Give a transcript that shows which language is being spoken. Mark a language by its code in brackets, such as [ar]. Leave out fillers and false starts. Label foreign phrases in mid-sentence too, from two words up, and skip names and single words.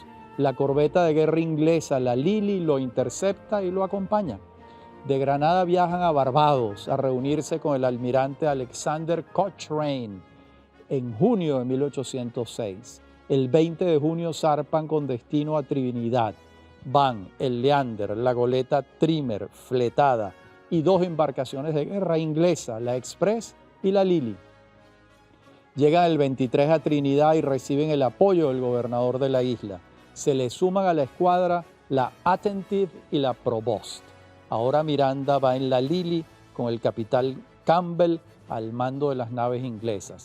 [es] La corbeta de guerra inglesa, la Lily, lo intercepta y lo acompaña. De Granada viajan a Barbados a reunirse con el almirante Alexander Cochrane en junio de 1806. El 20 de junio zarpan con destino a Trinidad. Van el Leander, la goleta Trimmer, fletada, y 2 embarcaciones de guerra inglesa, la Express y la Lily. Llegan el 23 a Trinidad y reciben el apoyo del gobernador de la isla. Se le suman a la escuadra la Attentive y la Provost. Ahora Miranda va en la Lily con el capitán Campbell al mando de las naves inglesas.